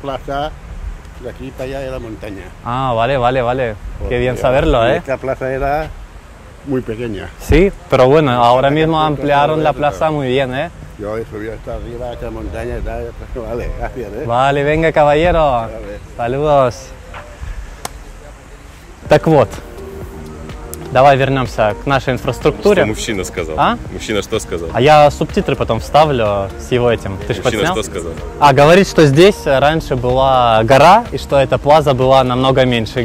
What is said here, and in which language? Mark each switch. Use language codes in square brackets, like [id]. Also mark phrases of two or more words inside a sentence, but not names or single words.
[es] plaza de aquí para allá era montaña. Ah, vale. Qué bien Porque saberlo, ¿eh? Esta plaza era muy pequeña. Sí, pero bueno, ahora mismo que ampliaron la todo plaza eso. muy bien, ¿eh? Yo he subido hasta arriba, a esta montaña y tal. Vale, gracias, ¿eh? Vale, venga, caballero. Vale. Saludos. [ru] Так вот, давай вернемся к нашей инфраструктуре. Что мужчина сказал? А? Мужчина что сказал? А я субтитры потом вставлю с его этим. Ты ж Мужчина подснял? что сказал? Говорит, что здесь раньше была гора, и что эта плаза была намного меньше.